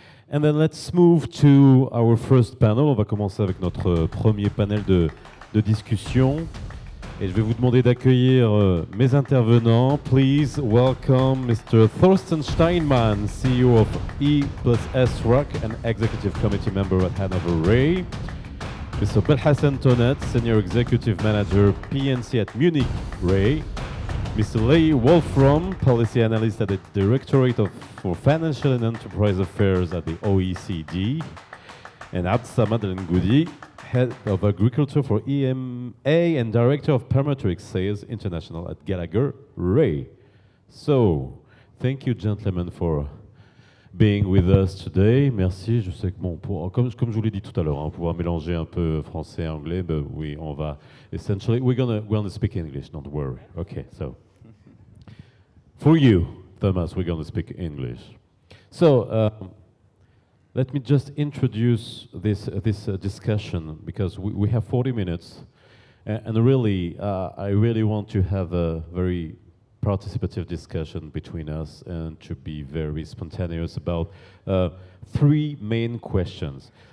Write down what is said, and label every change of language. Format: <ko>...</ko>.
<en>And then let's move to our first panel.</en> <fr>On va commencer avec notre premier panel de discussion. Et je vais vous demander d'accueillir mes intervenants.</fr> <en>Please welcome Mr. Thorsten Steinmann, CEO of E+S Rock and Executive Committee Member at Hanover Re. Mr. Belhassan Tonet, Senior Executive Manager, PNC at Munich Re. Mr. Lee Wolfram, Policy Analyst at the Directorate for Financial and Enterprise Affairs at the OECD. And Absamad Ngoudi, Head of Agriculture for EMA and Director of Parametric Sales International at Gallagher Re. So, thank you gentlemen for being with us today.</en> <fr>Merci. Je sais que bon, comme je vous l'ai dit tout à l'heure, on va pouvoir mélanger un peu français et anglais.</fr> <en>But</en> <fr>oui, on va</fr> <en>essentially we're gonna speak English. Don't worry. Okay, so for you, Thomas, we're gonna speak English. So let me just introduce this discussion because we have 40 minutes, and really I really want to have a very participative discussion between us and to be very spontaneous about three main questions.</en>